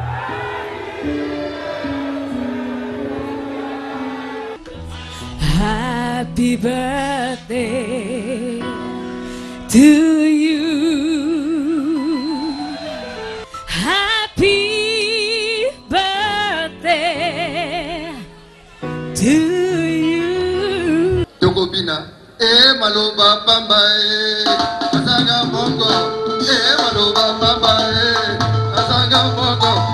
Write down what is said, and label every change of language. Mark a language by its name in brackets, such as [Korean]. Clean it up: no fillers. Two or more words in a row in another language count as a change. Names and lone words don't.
[English] Happy birthday to you. Happy birthday to you. [Lingala] Tokobina, maloba pamba asanga mongo, maloba pamba asanga mongo.